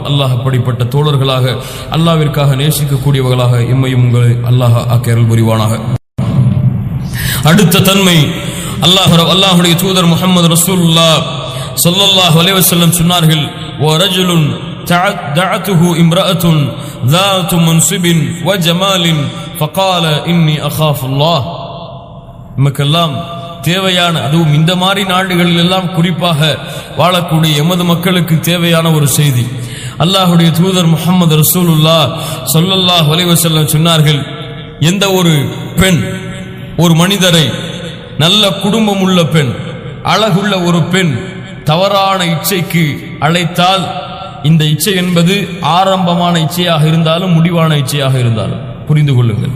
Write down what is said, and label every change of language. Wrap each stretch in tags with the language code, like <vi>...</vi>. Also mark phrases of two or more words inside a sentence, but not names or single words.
<ta>அல்லாஹ் அப்படிப்பட்ட தோழர்களாக, அல்லாஹ்விற்காக நேசிக்கக்கூடியவர்களாக எம்மையும் உங்களை அல்லாஹ் ஆக்கியருள் புரிவானாக. அடுத்த தன்மை, அல்லாஹ்வுடைய தூதர் முஹம்மது ரசூலுல்லாஹ்</ta> <ar>صلى الله عليه وسلم</ar> <ta>சொன்னார்கள்,</ta> <ar>ورجل دعته امرأة ذات منصب وجمال فقال إني أخاف الله.</ar> <ta>நமக்கெல்லாம் தேவையான, அதுவும் இந்த மாதிரி நாடுகளில் எல்லாம் குறிப்பாக வாழக்கூடிய எமது மக்களுக்கு தேவையான ஒரு செய்தி. அல்லாஹ்வுடைய தூதர் முஹம்மது ரசூலுல்லாஹ்</ta> <ar>صلى الله عليه وسلم</ar> <ta>சொன்னார்கள், எந்த ஒரு பெண் ஒரு மனிதரை, நல்ல குடும்பம் உள்ள பெண், அழகுள்ள ஒரு பெண் தவறான இச்சைக்கு அழைத்தால், இந்த இச்சை என்பது ஆரம்பமான இச்சையாக இருந்தாலும் முடிவான இச்சையாக இருந்தாலும் புரிந்து கொள்ளுங்கள்.</ta>